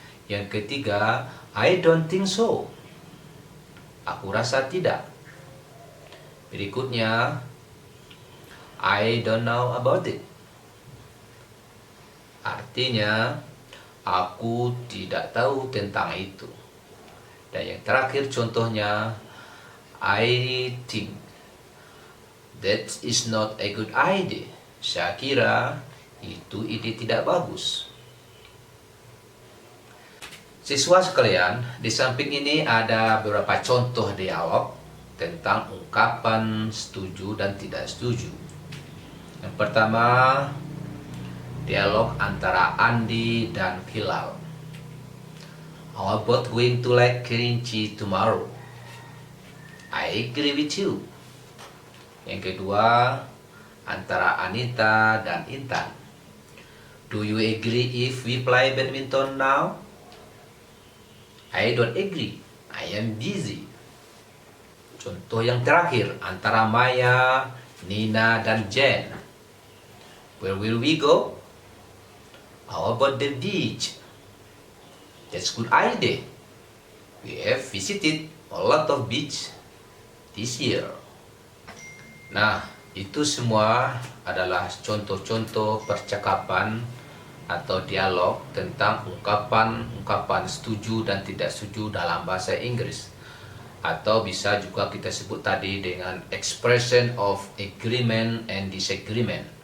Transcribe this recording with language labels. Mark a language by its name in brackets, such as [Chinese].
[Indonesian] Yang ketiga, [English] I don't think so. [Indonesian] Aku rasa tidak. Berikutnya, [English] I don't know about it. [Indonesian] Artinya, aku tidak tahu tentang itu. Dan yang terakhir contohnya, [English] I think that is not a good idea. [Indonesian] Saya kira itu ide tidak bagus. Siswa sekalian, di samping ini ada beberapa contoh dialog tentang ungkapan setuju dan tidak setuju. Yang pertama, dialog antara Andi dan Hilal. [English] How about going to Lake Kerinci tomorrow? I agree with you. [Indonesian] Yang kedua, antara Anita dan Intan. [English] Do you agree if we play badminton now? I don't agree. I am busy. [Indonesian] Contoh yang terakhir, antara Maya, Nina, dan Jen. [English] Where will we go? How about the beach? That's good idea. We have visited a lot of beach this year. [Indonesian] Nah, itu semua adalah contoh-contoh percakapan atau dialog tentang ungkapan-ungkapan setuju dan tidak setuju dalam bahasa Inggris. Atau bisa juga kita sebut tadi dengan [English] expression of agreement and disagreement.